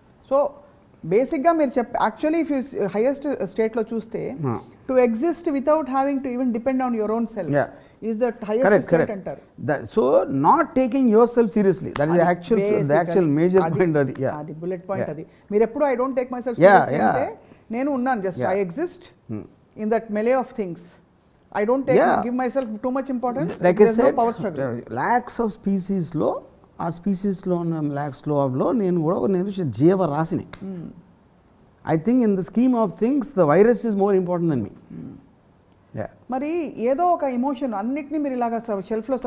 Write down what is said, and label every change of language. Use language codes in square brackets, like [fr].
[te] So బేసిక్గా మీరు [en] Actually if you highest స్టేట్లో చూస్తే to exist without having to even depend on your own self is the highest state అంటారు. So not taking yourself seriously, that is actual major point. [te] అది bullet point. అది మీరు ఎప్పుడు [en] I don't take myself seriously [te] అంటే నేను ఉన్నాను, [en] Just I exist in that melee of things. I don't give myself too much importance. Like I said, no power struggle. lakhs of species [te] లో, ఆ స్పీసీస్లో ఉన్న లాక్స్లో నేను కూడా నేను జీవరాశిని. [en] I think in the scheme of things the virus is more important than me. [te] మరి ఏదో ఒక emotion అన్నిటిని మీరు ఇలాగా షెల్ఫ్లో,